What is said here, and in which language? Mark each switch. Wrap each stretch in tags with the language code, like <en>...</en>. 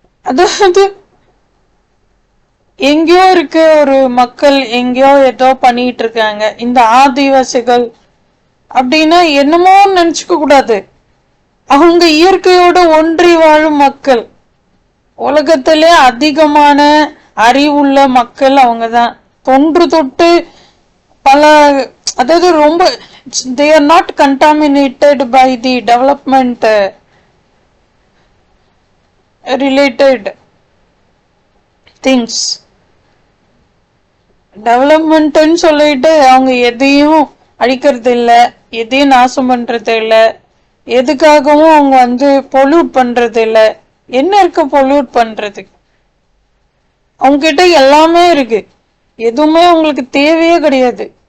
<ta>அதாவது எங்கேயோ இருக்க ஒரு மக்கள் எங்கேயோ ஏதோ பண்ணிட்டு இருக்காங்க, இந்த ஆதிவாசிகள் அப்படின்னா என்னமோ நினைச்சுக்க கூடாது. அவங்க இயற்கையோட ஒன்றி வாழும் மக்கள். உலகத்திலே அதிகமான அறிவுள்ள மக்கள் அவங்கதான். தொன்று தொட்டு பல அதாவது ரொம்ப</ta> <en>they are not contaminated by the development related things.</en> <ta>டெவலப்மெண்ட்னு சொல்லிட்டு அவங்க எதையும் அழிக்கிறது இல்லை, எதையும் நாசம் பண்றது இல்லை, எதுக்காகவும் அவங்க வந்து பொல்யூட் பண்றது இல்லை. என்ன இருக்கு பொல்யூட் பண்றது? அவங்க கிட்ட எல்லாமே இருக்கு, எதுவுமே அவங்களுக்கு தேவையே கிடையாது.</ta>